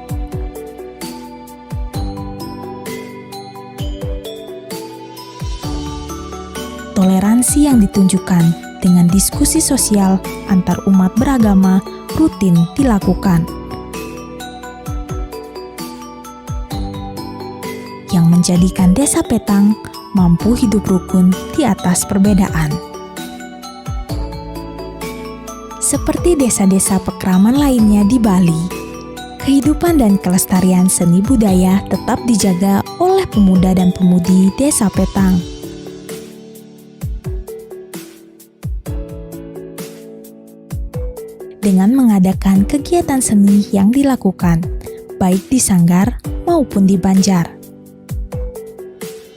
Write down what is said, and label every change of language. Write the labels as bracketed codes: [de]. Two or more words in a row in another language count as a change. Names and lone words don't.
[id] Toleransi yang ditunjukkan dengan diskusi sosial antar umat beragama rutin dilakukan, yang menjadikan Desa Petang mampu hidup rukun di atas perbedaan. Seperti desa-desa pekraman lainnya di Bali, kehidupan dan kelestarian seni budaya tetap dijaga oleh pemuda dan pemudi Desa Petang. Dengan mengadakan kegiatan seni yang dilakukan, baik di Sanggar maupun di Banjar.